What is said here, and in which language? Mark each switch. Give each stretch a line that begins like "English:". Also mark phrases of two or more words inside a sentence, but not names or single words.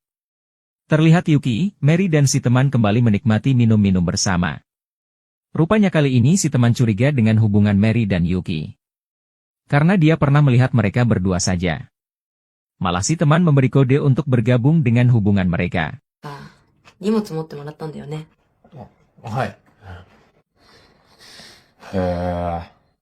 Indonesian: Terlihat Yuki, Mary dan si teman kembali menikmati minum-minum bersama. Rupanya kali ini si teman curiga dengan hubungan Mary dan Yuki. Karena dia pernah melihat mereka berdua saja. Malah si teman memberi kode untuk bergabung dengan hubungan mereka.
Japanese: 荷物持ってもらったんだよね。はい。へえ。